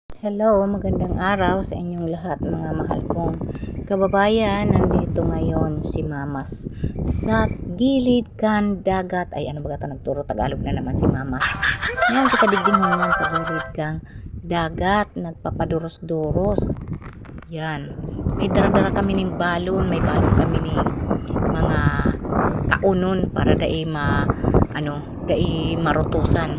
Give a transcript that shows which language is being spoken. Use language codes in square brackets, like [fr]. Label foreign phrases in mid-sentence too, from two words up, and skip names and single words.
[tl] Hello, magandang araw sa inyong lahat mga mahal kong kababayan. Nandito ngayon si Mamas sa gilid kan dagat. Ay, ano ba ito? Nagturo Tagalog na naman si Mamas. [bik] Ngayon kita digdingunan sa gilid kang dagat. Nagpapaduros-duros. Yan. May dara-dara kami ng balon. May balon kami ng mga kaunon para dai marutusan.